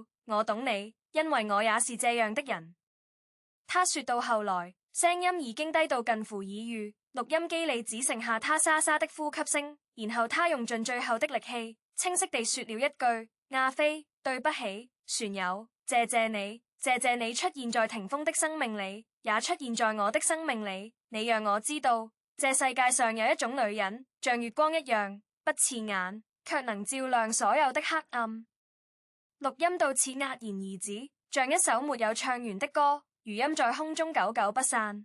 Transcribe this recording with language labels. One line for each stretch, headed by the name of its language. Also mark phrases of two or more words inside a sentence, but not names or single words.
Chinese: 我懂你，因為我也是這樣的人。他說到後來，聲音已經低到近乎耳語，錄音機裏只剩下他沙沙的呼吸聲，然後他用盡最後的力氣，清晰地說了一句：亞菲，對不起，船友，謝謝你，謝謝你出現在霆鋒的生命裏，也出現在我的生命裏。你讓我知道，這世界上有一種女人，像月光一樣，不刺眼，卻能照亮所有的黑暗。錄音到此戛然而止，像一首沒有唱完的歌，餘音在空中久久不散。